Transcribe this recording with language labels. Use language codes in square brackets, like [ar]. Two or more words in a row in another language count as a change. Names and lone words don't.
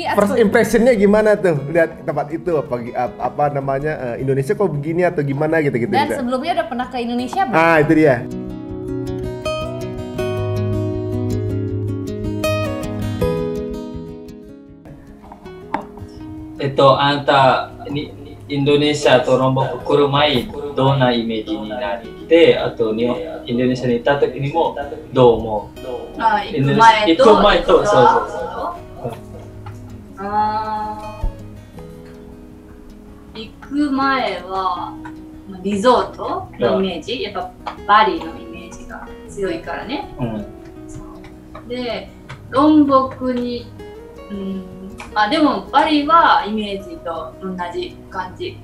[en] First impressionnya [id] gimana tuh lihat tempat itu? Apa namanya Indonesia kok begini atau gimana gitu? Dan sebelumnya udah pernah ke Indonesia belum? Itu dia. Itu anta ini [ja] Indonesia とロンボック来る前どんなイメージになってあとインドネシアに行った時にもどう思うあ、行く前と行く前とそうそうそうあー、行く前はリゾートのイメージ、やっぱバリのイメージが強いからね、でロンボクに、でもバリはイメージと同じ感じ、